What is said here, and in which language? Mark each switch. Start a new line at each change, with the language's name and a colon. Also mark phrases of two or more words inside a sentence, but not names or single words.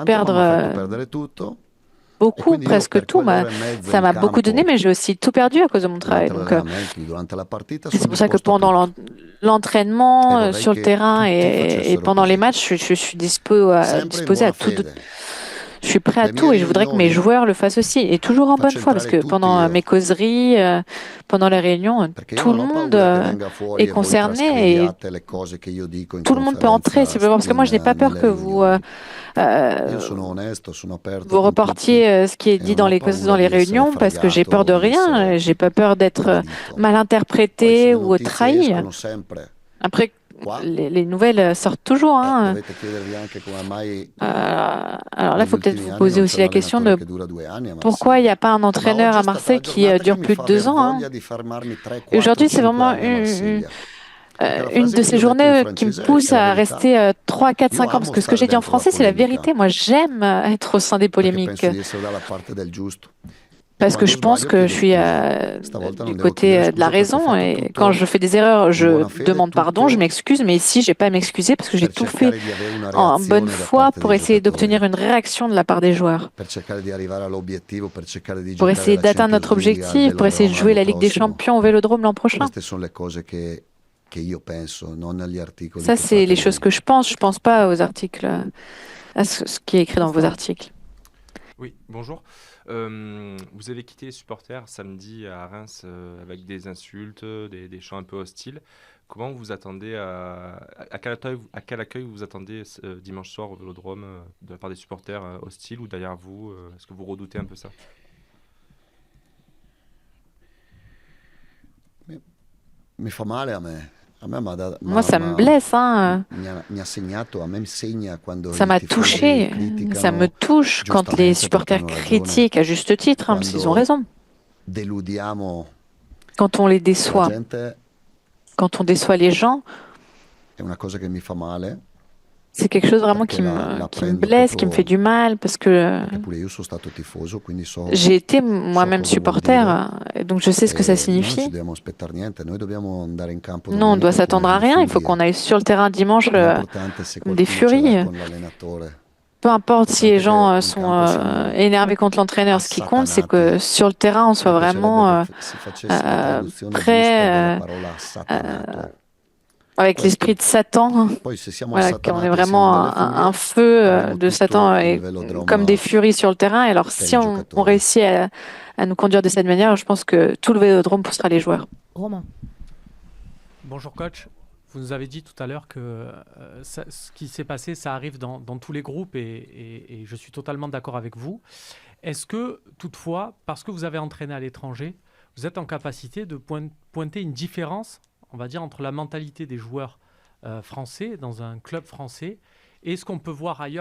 French: perdre
Italian: mi ha fatto perdere tutto. E
French: beaucoup,
Italian: quindi io
French: presque
Italian: per
French: tout.
Italian: quell'ora e mezza
French: Ça
Italian: in
French: m'a beaucoup donné,
Italian: campo
French: mais j'ai aussi tout perdu à cause de mon travail.
Italian: durante
French: Donc,
Italian: l'allenamento, durante la partita
French: et c'est
Italian: sono
French: pour ça que
Italian: disposto a
French: pendant
Italian: tutto e
French: l'entraînement,
Italian: vorrei
French: sur le
Italian: che
French: terrain
Italian: tutti
French: et
Italian: facessero
French: pendant les
Italian: così,
French: matchs, je suis
Italian: sempre in
French: disposée
Italian: buona
French: à tout.
Italian: fede.
French: Je suis prêt à
Italian: Le mie
French: tout et je voudrais que mes
Italian: riunioni
French: joueurs le fassent aussi. Et toujours en bonne
Italian: faccio
French: foi, parce
Italian: entrare
French: que
Italian: tutti
French: pendant
Italian: io,
French: mes causeries, pendant les réunions,
Italian: perché io
French: tout
Italian: non
French: le
Italian: ho
French: monde
Italian: paura che venga fuori
French: est
Italian: e voi
French: concerné et
Italian: trascriviate le cose che io dico in
French: tout le monde peut entrer,
Italian: conferenza
French: si vous voulez, parce que moi, je n'ai pas peur
Italian: nelle
French: que vous,
Italian: riunioni. Io euh, sono onesto, sono aperto
French: vous
Italian: con tutti
French: reportiez ce qui est
Italian: e
French: dit
Italian: non
French: dans
Italian: ho
French: les,
Italian: paura
French: dans les
Italian: di essere
French: réunions, parce que j'ai
Italian: fregato
French: peur de
Italian: o di
French: rien,
Italian: essere
French: j'ai pas peur d'être
Italian: tradito.
French: mal
Italian: Poi se
French: interprété
Italian: le
French: ou
Italian: notizie
French: trahi.
Italian: escono sempre
French: Après,
Italian: qua,
French: les nouvelles sortent toujours, hein.
Italian: dovete chiedervi anche come mai
French: Alors là, il
Italian: negli
French: faut peut-être
Italian: ultimi
French: vous
Italian: anni
French: poser
Italian: non
French: aussi
Italian: c'è un
French: la question
Italian: allenatore
French: de
Italian: che dura 2 anni a pourquoi il n'y Marseille.
French: a pas un
Italian: Ma
French: entraîneur
Italian: oggi
French: à è stata Marseille
Italian: la
French: qui
Italian: giornata che
French: dure
Italian: mi
French: plus
Italian: fa
French: de 2
Italian: aver
French: ans, hein.
Italian: voglia di fermarmi 3,
French: Et
Italian: 4,
French: aujourd'hui, c'est
Italian: 5
French: vraiment
Italian: anni a Marsiglia. Perché la
French: une
Italian: frase
French: de
Italian: che
French: ces
Italian: io ho detto in
French: journées qui me
Italian: francese
French: pousse
Italian: è la
French: à
Italian: verità.
French: rester 3, 4,
Italian: Io
French: 5 ans. Parce
Italian: amo
French: que ce que
Italian: stare
French: j'ai dit en
Italian: dentro la
French: français, c'est la
Italian: polemica
French: vérité. Moi, j'aime être au sein des
Italian: perché
French: polémiques.
Italian: penso di essere dalla parte del giusto. E
French: Parce que
Italian: quando
French: je pense
Italian: sbaglio
French: que je
Italian: chiedo
French: suis
Italian: scusa. Stavolta
French: du
Italian: non devo chiedere
French: côté de la
Italian: scusa perché ho
French: raison.
Italian: fatto
French: Et quand je
Italian: tutto
French: fais des erreurs,
Italian: in
French: je
Italian: buona fede,
French: demande pardon, je
Italian: tutto
French: m'excuse. Mais ici, j'ai pas à m'excuser parce que j'ai
Italian: per
French: tout fait
Italian: cercare di avere una
French: en bonne
Italian: reazione da
French: foi
Italian: parte
French: pour
Italian: dei
French: essayer
Italian: giocatori,
French: d'obtenir une réaction de la part des joueurs.
Italian: per cercare di arrivare all'obiettivo, per cercare di
French: Pour
Italian: giocare
French: essayer
Italian: la
French: d'atteindre notre
Italian: Champions League al
French: objectif, pour essayer de
Italian: Velodrome
French: jouer
Italian: l'anno
French: la Ligue des
Italian: prossimo.
French: Champions au Vélodrome l'an prochain.
Italian: Queste sono le cose che io penso, non agli articoli
French: Ça,
Italian: che
French: c'est
Italian: fate
French: les choses
Italian: voi.
French: que je pense. Je pense pas aux articles, à ce qui est écrit dans vos articles. Oui, bonjour. Vous avez quitté les supporters samedi à Reims avec des insultes, des chants un peu hostiles. Comment vous attendez à quel accueil vous attendez dimanche soir au Vélodrome de la part des supporters hostiles ou derrière vous? Est-ce que vous redoutez un peu ça?
Italian: Mi fa male a me. A me
French: Moi, ça me blesse, hein.
Italian: mi ha segnato, a me segna quando
French: Ça
Italian: i
French: m'a
Italian: tifosi
French: touché. Ça me
Italian: criticano
French: touche quand les
Italian: giustamente perché
French: supporters
Italian: hanno ragione.
French: critiquent à juste titre, hein, parce qu'ils ont
Italian: Quando
French: raison.
Italian: deludiamo
French: Quand on les
Italian: la
French: déçoit,
Italian: gente
French: quand on déçoit les gens,
Italian: è una cosa che mi fa male
French: c'est quelque chose vraiment
Italian: perché la
French: qui me
Italian: prendo
French: blesse, qui me fait
Italian: proprio
French: du mal, parce que
Italian: perché pure io sono stato tifoso, quindi so
French: j'ai été
Italian: so
French: moi-même
Italian: cosa vuol
French: supporter,
Italian: dire
French: et donc je sais ce que ça
Italian: e noi non ci
French: signifie.
Italian: dobbiamo aspettare niente, noi dobbiamo andare in campo
French: Non, on doit
Italian: domenica come
French: s'attendre à
Italian: delle
French: rien. Il faut
Italian: furie.
French: qu'on aille sur le terrain dimanche
Italian: L'importante è se
French: comme des
Italian: qualcuno ce l'ha
French: furies.
Italian: con l'allenatore
French: peu importe si les
Italian: L'importante è
French: gens
Italian: che in
French: sont
Italian: campo siamo
French: énervés contre l'entraîneur, ce qui compte, c'est que
Italian: assatanati.
French: sur le terrain, on soit
Italian: Mi piacerebbe
French: vraiment
Italian: che si facesse la traduzione giusta della
French: prêt,
Italian: parola assatanato.
French: avec l'esprit de Satan.
Italian: Poi se siamo
French: Voilà, qu'on est
Italian: assatanati,
French: vraiment
Italian: siamo delle
French: un
Italian: furie,
French: feu
Italian: avremo
French: de
Italian: tutto
French: Satan
Italian: il
French: et
Italian: velodrome
French: comme des furies sur le terrain. Et alors,
Italian: per
French: si
Italian: i
French: on
Italian: giocatori.
French: réussit à nous conduire de cette manière, je pense que tout le vélodrome poussera les joueurs. Romain. Bonjour coach, vous nous avez dit tout à l'heure que ce qui s'est passé, ça arrive dans tous les groupes et je suis totalement d'accord avec vous. Est-ce que toutefois, parce que vous avez entraîné à l'étranger, vous êtes en capacité de pointer une différence, on va dire, entre la mentalité des joueurs français dans un club français et ce qu'on peut voir ailleurs?